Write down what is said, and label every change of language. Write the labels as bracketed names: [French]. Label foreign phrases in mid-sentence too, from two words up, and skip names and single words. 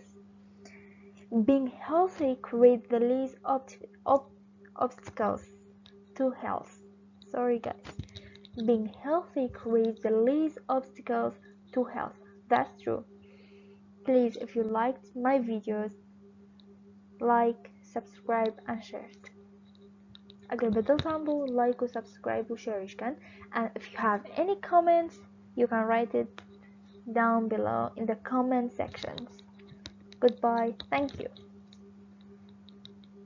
[English] Being healthy creates the least obstacles to health. Sorry guys, being healthy creates the least obstacles to health. That's true. Please, if you liked my videos, like, subscribe and share it. [Central Kurdish] ئەگەر بەدڵتان بوو like و subscribe و shareش کەن. [English] And if you have any comments you can write it down below in the comment sections. Goodbye. Thank you.